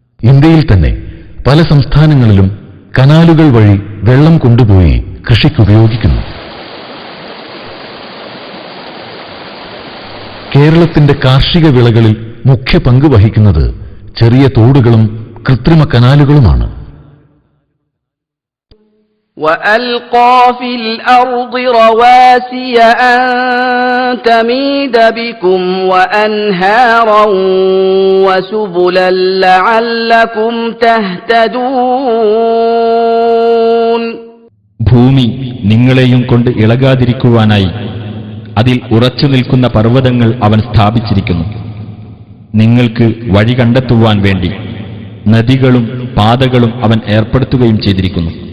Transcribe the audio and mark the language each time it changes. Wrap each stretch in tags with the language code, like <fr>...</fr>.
<ml>ഇന്ത്യയിൽ തന്നെ പല സംസ്ഥാനങ്ങളിലും കനാലുകൾ വഴി വെള്ളം കൊണ്ടുപോയി കൃഷിക്കുപയോഗിക്കുന്നു. കേരളത്തിന്റെ കാർഷിക വിളകളിൽ മുഖ്യ പങ്ക് വഹിക്കുന്നത് ചെറിയ തോടുകളും കൃത്രിമ കനാലുകളുമാണ്.</ml> <ar>وألقى في الأرض رواسي أن تميد بكم وأنهارا وسبلا لعلكم تهتدون.</ar> <ml>ഭൂമി നിങ്ങളെയും കൊണ്ട് ഇളകാതിരിക്കുവാനായി അതിൽ ഉറച്ചു നിൽക്കുന്ന പർവ്വതങ്ങൾ അവൻ സ്ഥാപിച്ചിരിക്കുന്നു. നിങ്ങൾക്ക് വഴി കണ്ടെത്തുവാൻ വേണ്ടി നദികളും പാതകളും അവൻ ഏർപ്പെടുത്തുകയും ചെയ്തിരിക്കുന്നു.</ml>